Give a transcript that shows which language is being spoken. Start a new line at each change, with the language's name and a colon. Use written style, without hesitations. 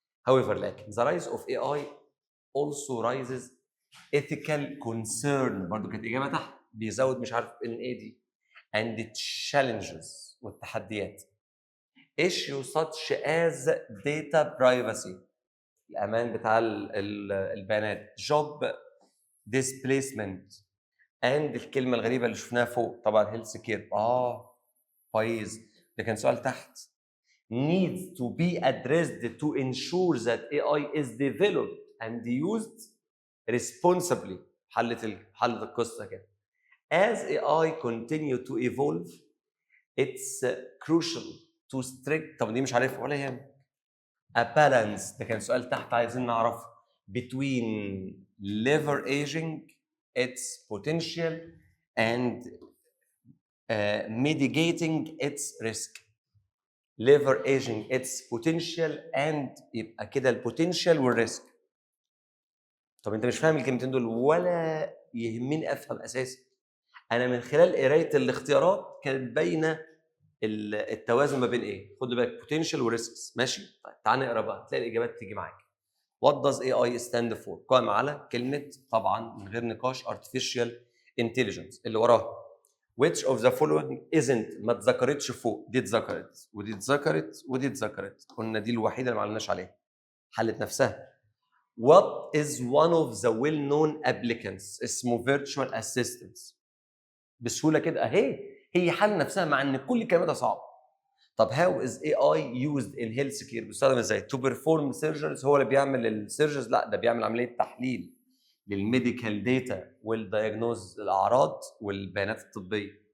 English: however
Arabic: لكن
English: the rise of AI also raises ethical concern،
Arabic: برضو كانت اجابه تحت، بيزود مش عارف ان ايه دي،
English: and challenges،
Arabic: والتحديات.
English: issue such as data privacy، الامان بتاع البيانات، job displacement and
Arabic: الكلمه الغريبه اللي شفناها فوق طبعا هيلث كير. كويس، ده كان سؤال تحت،
English: needs to be addressed to ensure that AI is developed and used responsibly.
Arabic: حلت القصه كده.
English: As AI continue to evolve it's crucial to strict،
Arabic: طب دي مش عارفها ولا يهمك،
English: a balance،
Arabic: ده كان سؤال تحت عايزين نعرفه،
English: between leveraging its potential and mitigating its risk. leveraging its potential and،
Arabic: يبقى كده البوتنشال والريسك. طب انت مش فاهم الكلمتين دول ولا يهمني افهم اساسا. انا من خلال قرايه الاختيارات كانت باينه التوازن ما بين ايه. خد بالك بوتنشال وريسكس، ماشي؟ طيب تعال نقرا بقى، تلاقي الاجابات تيجي معاك.
English: What does AI stand for؟
Arabic: قائم على كلمه طبعا من غير نقاش artificial intelligence اللي وراها.
English: Which of the following isn't،
Arabic: ما اتذكرتش فوق، دي اتذكرت ودي اتذكرت ودي اتذكرت، قلنا دي الوحيده اللي ما علمناش عليها، حلت نفسها.
English: What is one of the well-known applicants؟
Arabic: اسمه
English: virtual assistants.
Arabic: بسهوله كده اهي، هي حل نفسها مع ان كل كلماتها صعبه. طب
English: how is AI used in healthcare؟
Arabic: بيستخدم ازاي؟
English: to perform surgeries،
Arabic: هو اللي بيعمل السيرجرز؟ لا، ده بيعمل عمليه تحليل للميديكال داتا والدايجنوز، الاعراض والبيانات الطبيه.